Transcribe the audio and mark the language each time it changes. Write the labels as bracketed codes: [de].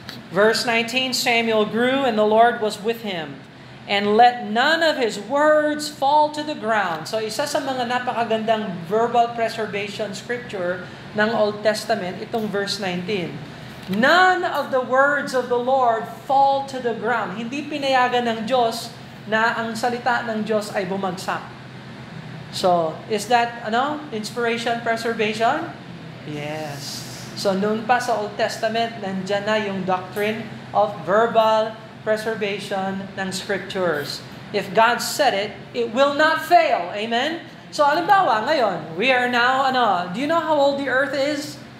[en] Verse 19, Samuel grew and the Lord was with him, and let none of his words fall to the ground. [tl] So isa sa mga napakagandang verbal preservation scripture ng Old Testament, itong verse 19. [en] None of the words of the Lord fall to the ground. [tl] Hindi pinayagan ng Diyos na ang salita ng Diyos ay bumagsak. [en] So, is that inspiration, preservation? Yes. [tl] So noon pa sa Old Testament, nandyan na yung [en] doctrine of verbal preservation [tl] ng Scriptures. [en] If God said it, it will not fail. Amen? [tl] So alimbawa, ngayon, [en] we are now, do you know how old the earth is?